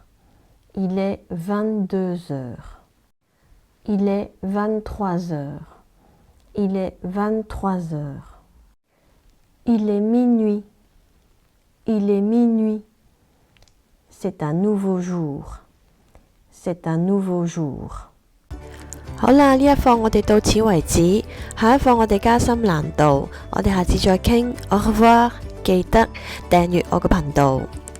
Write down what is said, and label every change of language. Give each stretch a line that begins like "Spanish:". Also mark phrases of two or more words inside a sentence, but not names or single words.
French: Il est 22 heures. Il est 23 heures. Il est 23 heures. Il est minuit. Il est minuit. C'est un nouveau jour. C'est un nouveau jour.
Cantonese: 好啦，呢一課我哋到此為止，下一課我哋加深難度，我哋下次再傾。
French: Au revoir，
Cantonese: 記得訂閱我嘅頻道。